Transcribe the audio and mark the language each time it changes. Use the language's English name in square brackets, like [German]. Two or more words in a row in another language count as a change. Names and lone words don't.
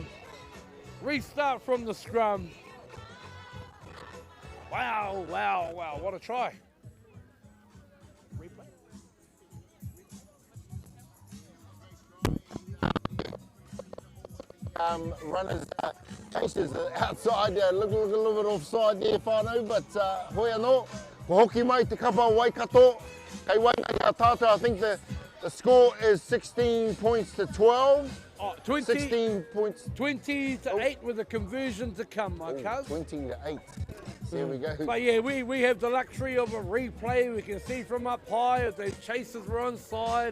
[English] Restart from the scrum. Wow, wow, wow. What a try. Replay. Runners chasers outside there, look a little bit offside there, whānau, but [Māori] hoi anō, ko hoki mai te kapa Waikato, kei Waikato tātou, [English] I think the score is 16 points to 12. 16 points. 20 to 8 with a conversion to come, my cuz. 20 to 8. There we go. But yeah, we have the luxury of a replay. We can see from up high if the chasers were onside.